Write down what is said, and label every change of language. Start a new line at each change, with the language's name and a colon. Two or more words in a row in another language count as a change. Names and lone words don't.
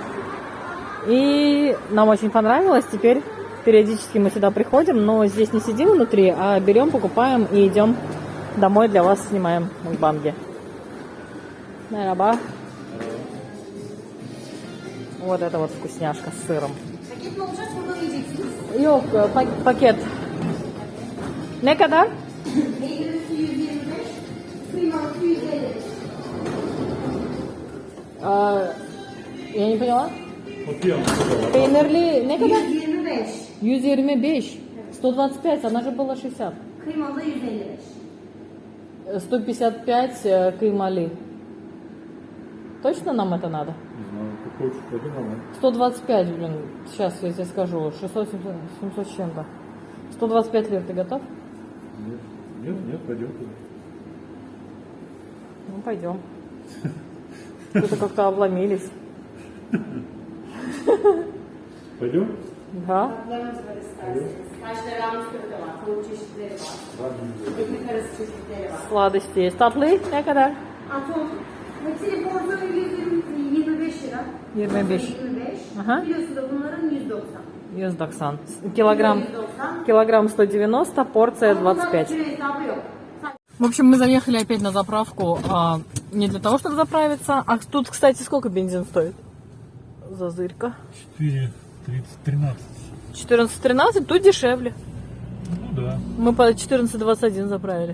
Russian: И нам очень понравилось. Теперь периодически мы сюда приходим, но здесь не сидим внутри, а берем, покупаем и идем домой, для вас снимаем в Банге. Мераба. Вот это вот вкусняшка с сыром.
Turkish: Пакет mi olacak, burada mı yiyeceksiniz? Yok, paket. Ne kadar? Peynirlisi 125, kıymalısı 150.
Russian: Я не поняла. Вот я вам сказал.
Turkish: Peynirli ne kadar? 125, 125. 125,
Russian: она же была 60.
Turkish: kıymalı 155.
Russian: 155 каймали. Точно нам это надо? Не знаю, какой хочешь, подумал. 125, блин, сейчас я тебе скажу. 600, 700 с чем-то. 125 лир, ты готов? Нет, пойдем туда. Ну, пойдем. Что-то как-то обломились. Пойдем? Да?
Turkish: Tatlarımız var isterseniz. Kaşlarımız köfte var, tavuk çeşitleri var. Ekmek arası çeşitleri var.
Russian: Sладости есть.
Turkish: Татлы ne kadar? Atom, hepsinin porsiyonu 125 lira. 25. 25.
Russian: Ага.
Turkish: Kilosu da bunların 190. 190.
Russian: Килограмм, 190. килограмм 190, порция
Turkish: Ama bunların 25. kilo hesabı yok.
Russian: В общем, мы заехали опять на заправку не для того, чтобы заправиться. А тут, кстати, сколько бензин стоит? Зазырька. 4,13. 14-13, тут дешевле. Ну да, Мы по 14-21 заправили.